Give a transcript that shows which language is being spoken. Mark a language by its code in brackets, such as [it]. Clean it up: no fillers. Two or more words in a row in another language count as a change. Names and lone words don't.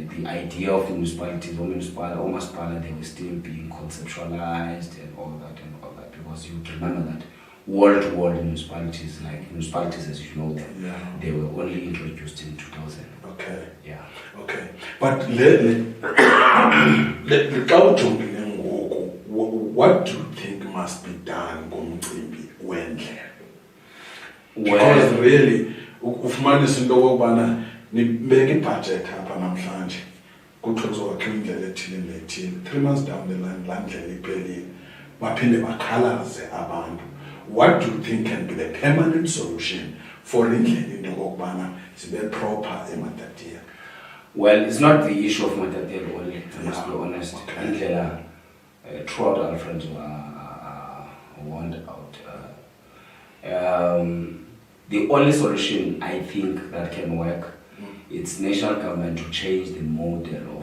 [en] The idea of the municipalities or municipal, they were still being conceptualized and all that, because you remember that wall-to-wall municipalities, like municipalities as you know them, Yeah. they were only introduced in 2000. Okay. Yeah. Okay. But what do you think must be done [xh] ngomcimbi wendlela? Because really ufumanisa into okubana nibeka ibudget apha namhlanje kuthiwa kuzokhiwa indlela ethile nethile, [en] 3 months down the line [xh] laa ndlela iphelile baphinde bakhalaze abantu. [en] What do you think can be the permanent solution for [xh] indlela into okubana zibe [en] proper eMatatiele? Well, it's not the issue of Matatiele only, I must be honest. Okay. Indlela, throughout our friends were warned out. The only solution I think that can work, it's national government to change the model of